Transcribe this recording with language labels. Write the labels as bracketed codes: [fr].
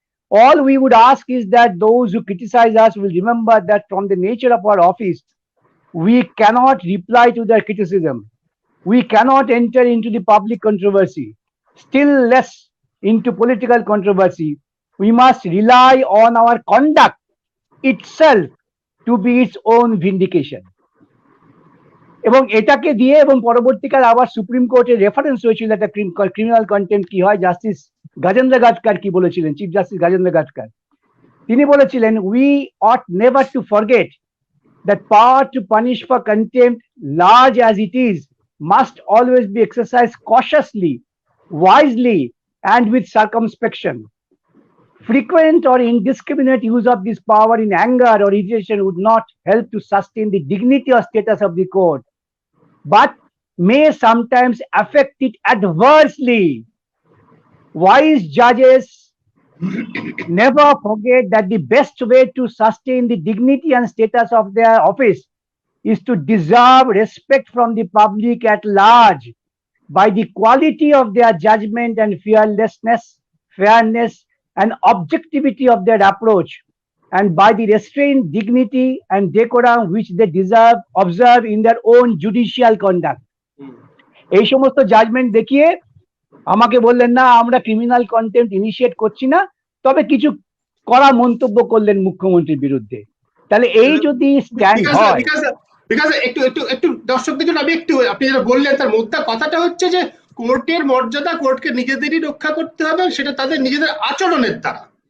[en] All we would ask is that those who criticize us will remember that from the nature of our office, we cannot reply to their criticism. We cannot enter into the public controversy, still less into political controversy. We must rely on our conduct itself to be its own vindication. [bn] এবং এটাকে দিয়ে, এবং পরবর্তীকালে আবার supreme কোর্টের reference হয়েছিল একটা criminal contempt কি হয়। জাস্টিস গাজেন্দ্র গাটকার কি বলেছিলেন, চিফ জাস্টিস গাজেন্দ্র গাটকার, তিনি বলেছিলেন, [en] we ought never to forget that power to punish for contempt, large as it is, must always be exercised cautiously, wisely, and with circumspection. Frequent or indiscriminate use of this power in anger or irritation would not help to sustain the dignity or status of the court, but may sometimes affect it adversely. Wise judges never forget that the best way to sustain the dignity and status of their office is to deserve respect from the public at large by the quality of their judgment and fearlessness, fairness, and objectivity of their approach, and by the restrained dignity and decorum which they observe in their own judicial conduct. [bn] এই সমস্ত judgement দেখিয়ে আমাকে বললেন, না আমরা criminal contempt initiate করছি না, তবে কিছু কড়া মন্তব্য করলেন মুখ্যমন্ত্রীর বিরুদ্ধে। তাহলে এই যদি স্ট্যান্ড হয়, বিকজ একটু একটু একটু দর্শকদের জন্য আমি একটু, আপনি যেটা বললেন তার মুদ্রা কথাটা হচ্ছে যে কোর্টের মর্যাদা কোর্টকে নিজেদেরই রক্ষা করতে হবে, সেটা তাদের নিজেদের আচরণের দ্বারা,